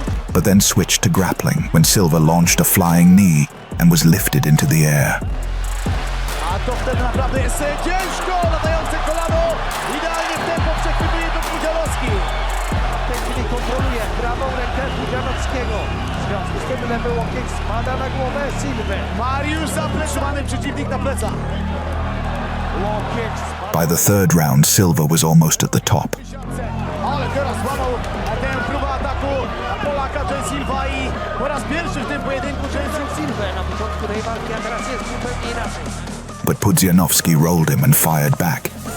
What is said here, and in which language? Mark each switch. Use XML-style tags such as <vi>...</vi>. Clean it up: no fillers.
<en>But then switched to grappling when Silva launched a flying knee and was lifted into the air.</en> <pl>To wtedy naprawdę jest ciężko, latające kolano, idealnie w tempo przechwytuje to Pudzianowski. W tej chwili kontroluje prawą rękę Pudzianowskiego. W związku z tym lewy łokieć spada na głowę Silwy. Mariusz zapreszowany przeciwnik na plecach. Łokieć spada.</pl> <en>By the third round, Silva was almost at the top.</en> <pl>Ale teraz złamał tę próbę ataku Polaka Jen Silva i po raz pierwszy w tym pojedynku Jen Silva na początku tej walki, a teraz jest zupełnie inaczej.</pl> <en>But Pudzianowski rolled him and fired back.</en>